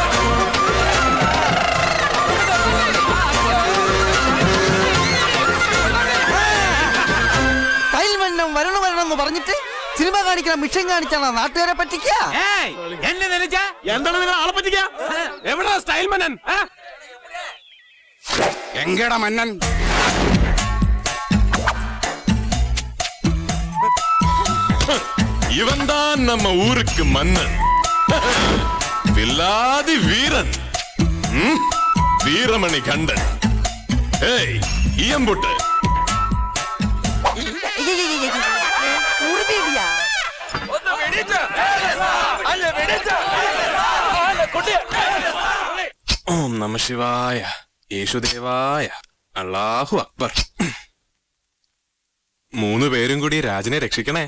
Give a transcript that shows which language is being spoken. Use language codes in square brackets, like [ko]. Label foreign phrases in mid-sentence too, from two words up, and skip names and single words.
[ml] വരണമെന്ന് പറഞ്ഞിട്ട് സിനിമ കാണിക്കണം, മിഷൻ കാണിച്ചാണ് നാട്ടുകാരെ പറ്റിക്കുക. എന്താണ് നിങ്ങൾ ആളെ പറ്റിക്ക? എവിടാ സ്റ്റൈൽ മന്നൻ? [ta] எங்கடா மன்னன் இவன் தான் நம்ம ஊருக்கு மன்னன், வில்லாதி வீரன், வீரமணி கண்டன். ஏய் இயம்புட்டு [sa] ॐ नमः शिवाय, [ml] യേശുദേവായ, [ar] الله أكبر. [ml] 3 പേരും കൂടി രാജനെ രക്ഷിക്കണേ.